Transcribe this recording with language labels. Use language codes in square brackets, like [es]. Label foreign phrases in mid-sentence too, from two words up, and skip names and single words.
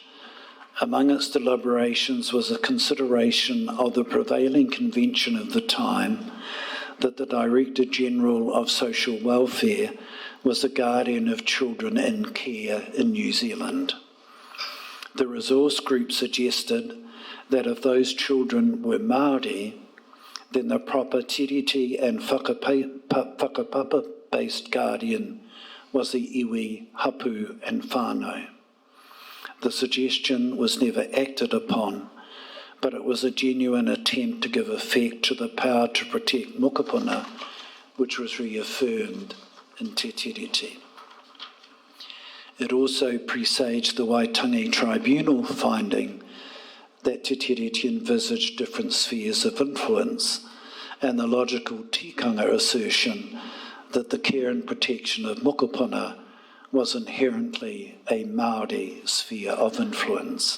[en] Among its deliberations was a consideration of the prevailing convention of the time that the Director General of Social Welfare was the guardian of children in care in New Zealand. The resource group suggested that if those children were Māori, then the proper tiriti and whakapapa-based guardian was the [mi] iwi, hapu [en] and whānau. The suggestion was never acted upon, but it was a genuine attempt to give effect to the power to protect mokopuna, which was reaffirmed in Te Tiriti. It also presaged the Waitangi Tribunal finding that Te Tiriti envisaged different spheres of influence and the logical tikanga assertion that the care and protection of mokopuna was inherently a Māori sphere of influence.